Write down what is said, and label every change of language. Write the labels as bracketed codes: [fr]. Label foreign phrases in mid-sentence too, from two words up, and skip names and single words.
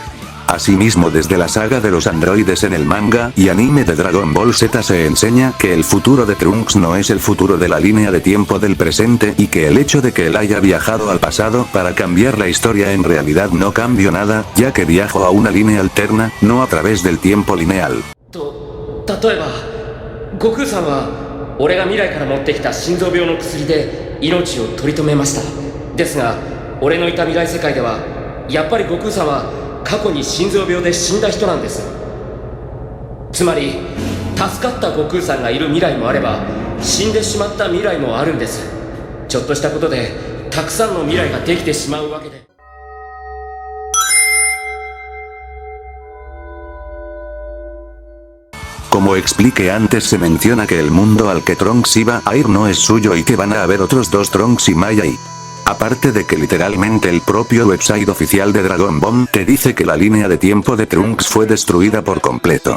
[es] Asimismo, desde la saga de los androides en el manga y anime de Dragon Ball Z se enseña que el futuro de Trunks no es el futuro de la línea de tiempo del presente, y que el hecho de que él haya viajado al pasado para cambiar la historia en realidad no cambió nada, ya que viajó a una línea alterna, no a través del tiempo lineal. [ja] 俺が未来から持ってきた心臓病の薬で命を取り留めました。ですが俺のいた未来世界ではやっぱり悟空さんは過去に心臓病で死んだ人なんです。つまり助かった悟空さんがいる未来もあれば死んでしまった未来もあるんです。ちょっとしたことでたくさんの未来ができてしまうわけで。 [es] Como expliqué antes, se menciona que el mundo al que Trunks iba a ir no es suyo y que van a haber otros dos Trunks y Mai ahí. Aparte de que literalmente el propio website oficial de Dragon Ball te dice que la línea de tiempo de Trunks fue destruida por completo.